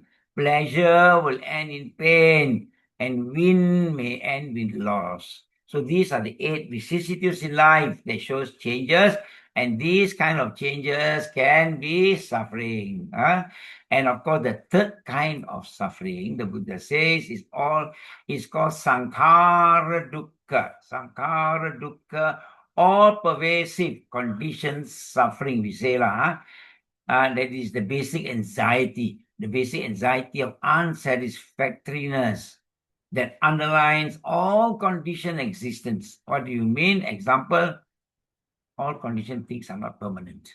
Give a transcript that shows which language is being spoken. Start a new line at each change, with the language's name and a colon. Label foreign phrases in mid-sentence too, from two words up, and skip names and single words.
English: Pleasure will end in pain. And win may end with loss. So these are the 8 vicissitudes in life that shows changes. And these kind of changes can be suffering. And of course, the third kind of suffering, the Buddha says, is called
Pali: 𝑠ankhara dukkha. Sankhara dukkha,
English: all pervasive conditions suffering, we say. That is the basic anxiety of unsatisfactoriness that underlines all conditioned existence. What do you mean? Example, all conditioned things are not permanent.